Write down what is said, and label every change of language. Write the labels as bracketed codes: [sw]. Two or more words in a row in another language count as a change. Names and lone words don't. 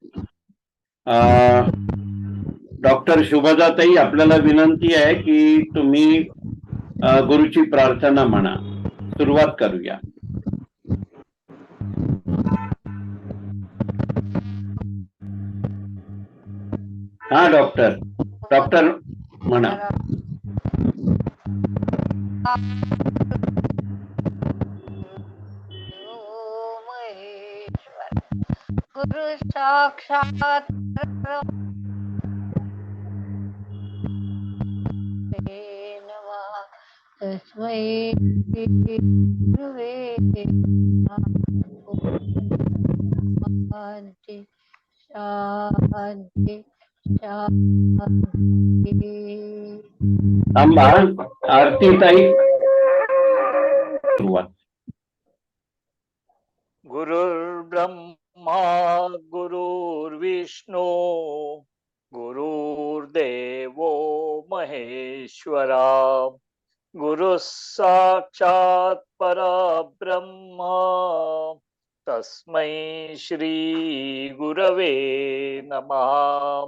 [mr] डॉक्टर शुभदाताई, आपल्याला विनंती आहे की तुम्ही गुरुची प्रार्थना म्हणा. सुरुवात करूया. हा डॉक्टर म्हणा. [sa] गुरु साक्षात तस्मै गुरुवे शांती शांती शांती. [mr] थांबा, आरती ताई सुरुवात. [sa] गुरुर्ब्रह्मा गुरुर्विष्णू गुरुर्देवो महेश्वरा, गुरु साक्षात परब्रह्मा, तस्मै श्री गुरवे नमः.